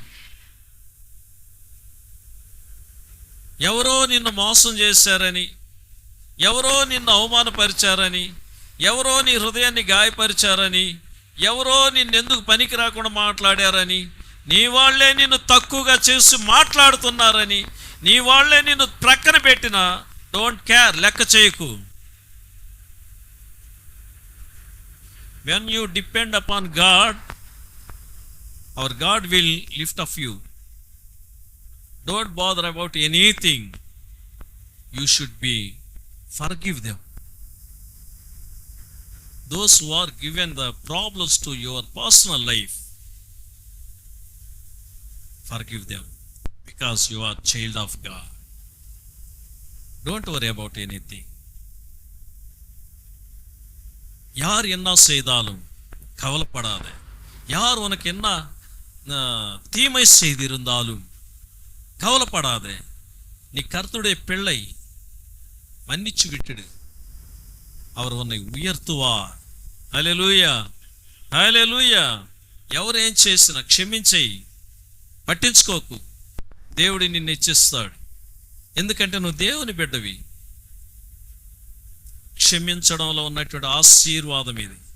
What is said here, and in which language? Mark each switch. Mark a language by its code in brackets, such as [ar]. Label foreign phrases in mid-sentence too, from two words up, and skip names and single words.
[te] ఎవరో నిన్ను మోసం చేశారని, ఎవరో నిన్ను అవమానపరిచారని, ఎవరో నీ హృదయాన్ని గాయపరిచారని, ఎవరో నిన్నెందుకు పనికి రాకుండా మాట్లాడారని, నీ వాళ్లే నిన్ను తక్కువగా చేసి మాట్లాడుతున్నారని, నీ వాళ్లే నిన్ను ప్రక్కన పెట్టినా [en] don't care, [te] లెక్క చేయకు. [en] When you depend upon God, our God will lift up you. Don't bother about anything. You should forgive them. Those who are given the problems to your personal life, forgive them because you are child of God. Don't worry about anything. [ta] யார் என்ன செய்தாலும் கவலைப்படாதே. யார் உனக்கு என்ன தீமை செய்திருந்தாலும் கவலைப்படாதே. நீ கர்த்தருடைய பிள்ளை, மன்னிச்சு விட்டுடு, அவர் உன்னை ఉయర్తువార్. [te] హల్లెలూయా, హల్లెలూయా. ఎవరు ఏం చేసినా క్షమించేయి, పట్టించుకోకు. దేవుడు నిన్ను హెచ్చిస్తాడు. ఎందుకంటే నువ్వు దేవుని బిడ్డవి. క్షమించడంలో ఉన్నటువంటి ఆశీర్వాదం ఇది.